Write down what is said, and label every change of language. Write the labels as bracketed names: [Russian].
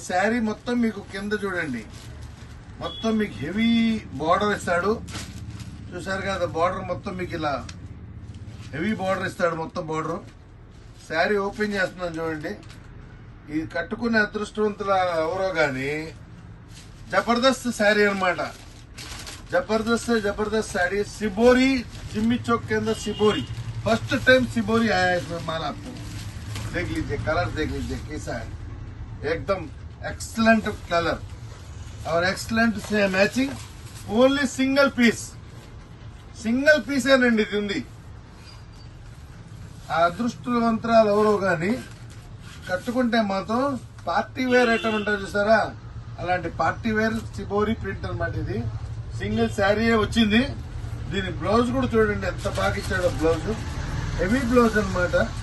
[Telugu] శారీ మొత్తం మీకు కింద చూడండి, మొత్తం మీకు హెవీ బార్డర్ ఇస్తాడు। చూసారు కదా, బార్డర్ మొత్తం మీకు ఇలా హెవీ బార్డర్ ఇస్తాడు, మొత్తం బార్డర్। శారీ ఓపెన్ చేస్తున్నాను చూడండి। ఇది కట్టుకునే అదృష్టవంతుల ఎవరో గాని జబర్దస్త్ శారీ అన్నమాట। [Hindi] जबरदस्त साड़ी सिबोरी, जिम्मी चौक के अंदर सिबोरी। फर्स्ट टाइम सिबोरी आया है इसमें माल आपको। देख लीजिए कलर, देख लीजिए कैसा है, एकदम एक्सलेंट कलर और एक्सलेंट से मैचिंग। [English] only single piece [Telugu] ఏనండి ఇది ఉంది। ఆ అదృష్టవంతరాలు ఎవరో గాని కట్టుకుంటే మాత్రం పార్టీ వేర్ ఐటమ్ ఉంటుంది చూసారా, అలాంటి పార్టీ వేర్ సిబోరి ప్రింట్ అన్నమాట। ఇది సింగిల్ శారీ వచ్చింది। దీని బ్లౌజ్ కూడా చూడండి ఎంత బాగా ఇచ్చాడో, బ్లౌజ్ హెవీ బ్లౌజ్ అన్నమాట।